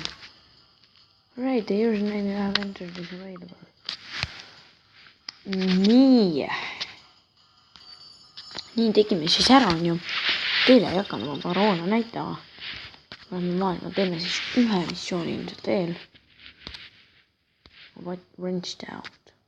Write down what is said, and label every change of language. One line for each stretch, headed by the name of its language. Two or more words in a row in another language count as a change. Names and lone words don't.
English: Right, the username you have entered is available.
Estonian: Nii tegime siis ära, on ju. Teile ei hakanud oma paroole näitama. Lähme maailma, teeme siis ühe missiooni ilmselt veel. What wrenched out.